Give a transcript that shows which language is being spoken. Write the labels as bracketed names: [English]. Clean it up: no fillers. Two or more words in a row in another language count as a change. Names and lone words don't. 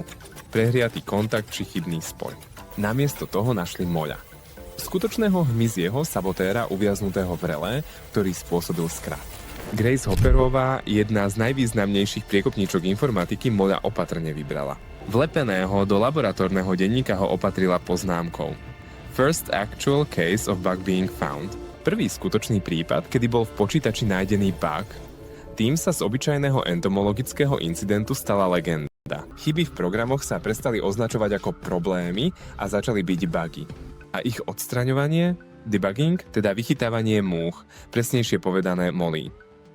[Slovak] Prehriatý kontakt či chybný spoj. Namiesto toho našli moľa. Skutočného hmyzieho sabotéra uviaznutého v relé, ktorý spôsobil skrat. Grace Hopperová, jedna z najvýznamnejších priekopníčok informatiky, moľa opatrne vybrala. Vlepeného do laboratórneho denníka ho opatrila poznámkou [English] First actual case of bug being found. [Slovak] Prvý skutočný prípad, kedy bol v počítači nájdený bug. Tým sa z obyčajného entomologického incidentu stala legenda. Chyby v programoch sa prestali označovať ako problémy a začali byť bugy. A ich odstraňovanie, debugging, teda vychytávanie múch, presnejšie povedané molí.